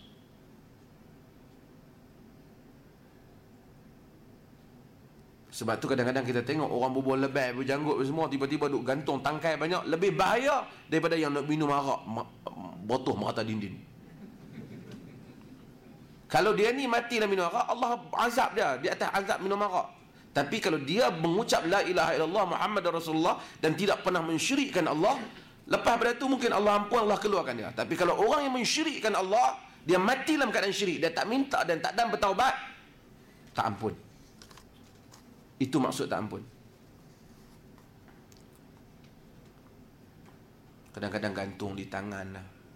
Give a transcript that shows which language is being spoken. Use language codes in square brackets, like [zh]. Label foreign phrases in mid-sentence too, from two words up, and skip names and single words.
[ms] Sebab tu kadang-kadang kita tengok orang berbual lebay, berjanggut semua, tiba-tiba duk gantung tangkai banyak. Lebih bahaya daripada yang nak minum arak botoh merata dinding. Kalau dia ni mati dalam minum arak, Allah azab dia di atas azab minum arak. Tapi kalau dia mengucap [ar] لا إله إلا الله محمد رسول الله [ms] dan tidak pernah mensyirikkan Allah, lepas pada itu mungkin Allah ampun, Allah keluarkan dia. Tapi kalau orang yang mensyirikkan Allah, dia mati dalam keadaan syirik, dia tak minta dan tak dan bertaubat, tak ampun. Itu maksud tak ampun. Kadang-kadang gantung di tangan lah.